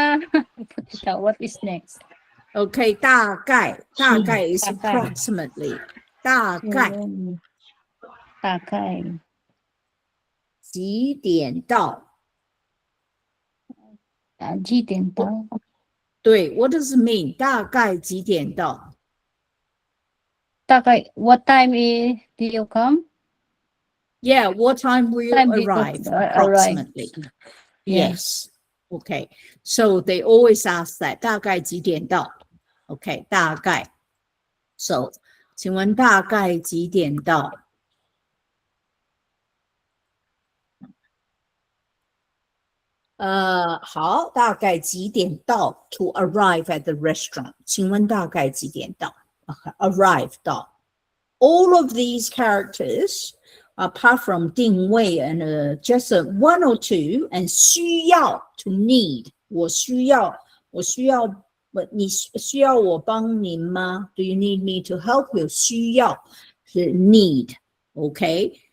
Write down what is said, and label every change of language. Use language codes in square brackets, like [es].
[zh] 不知道 [en] what is next。 [zh] OK， 大概 [en] is approximately， [zh] 大概几点到？几点到？ [en] 对 ，What does it mean？ [zh] 大概几点到？ [en] 大概 What time do you come? Yeah, what time will you arrive? Approximately. Yes. Okay. So they always ask that. [zh] 大概几点到 [en] ？Okay. 大概。 [zh] So, 请问大概几点到？好，大概几点到 [en] to arrive at the restaurant？ [zh] 请问大概几点到 ？Arrive 到。 [en] All of these characters, apart from 定位 and just one or two, and 需要 to need， [zh] 我需要，你需要我帮您吗 [en] ？Do you need me to help you？ [zh] 需要是 need， OK？